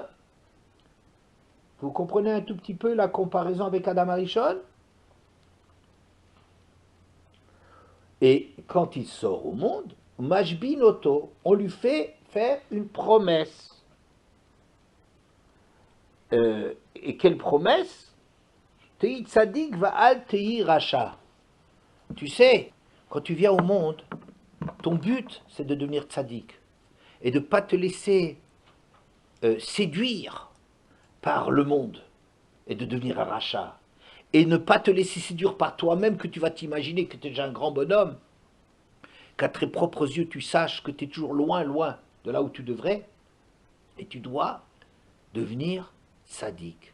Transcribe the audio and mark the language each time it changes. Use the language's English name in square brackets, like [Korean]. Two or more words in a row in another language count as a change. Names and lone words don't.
[French] Vous comprenez un tout petit peu la comparaison avec Adam Arishon? Et quand il sort au monde, [Hebrew] משביעין אותו, [French] on lui fait faire une promesse. Et quelle promesse? [Hebrew] תהי צדיק ואל תהי רשע. [French] Tu sais, quand tu viens au monde, ton but, c'est de devenir tzaddik et de ne pas te laisser séduire par le monde et de devenir un rachat et ne pas te laisser séduire par toi-même que tu vas t'imaginer que tu es déjà un grand bonhomme, qu'à tes propres yeux tu saches que tu es toujours loin, loin de là où tu devrais et tu dois devenir tzaddik.